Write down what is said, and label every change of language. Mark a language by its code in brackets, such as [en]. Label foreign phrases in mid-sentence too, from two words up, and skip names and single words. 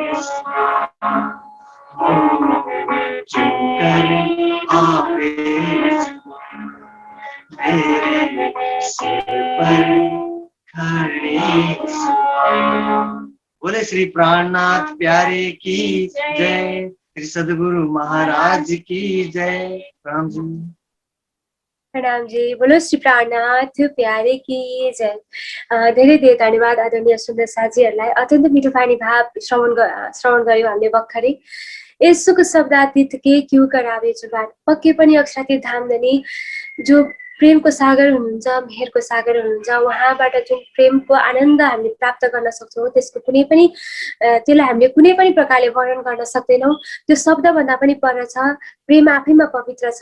[hi] कर आवे मेरे सिर पर खड़े बोले श्री प्राणनाथ प्यारे की जय श्री सद्गुरु महाराज की जय। प्रणाम जी। प्रणाम जी। बोलो श्री प्राणनाथ प्यारे की जय। [ne] धेरै धेरै धन्यवाद आदरणीय सुन्दर साथीहरूलाई। अत्यन्त मिठो पानी भाव श्रवण गर्यो हामीले भर्खरै। यसोको [hi] शब्दातीत के क्यों करावे जुबान [ne] पक्कै पनि अक्षरातीत धामधनी जो प्रेमको सागर हुनुहुन्छ मेहरको सागर हुनुहुन्छ उहाँबाट जुन प्रेमको आनन्द हामीले प्राप्त गर्न सक्छौँ त्यसको कुनै पनि त्यसलाई हामीले कुनै पनि प्रकारले वर्णन गर्न सक्दैनौँ। त्यो शब्दभन्दा पनि पर छ। प्रेम आफैमा पवित्र छ।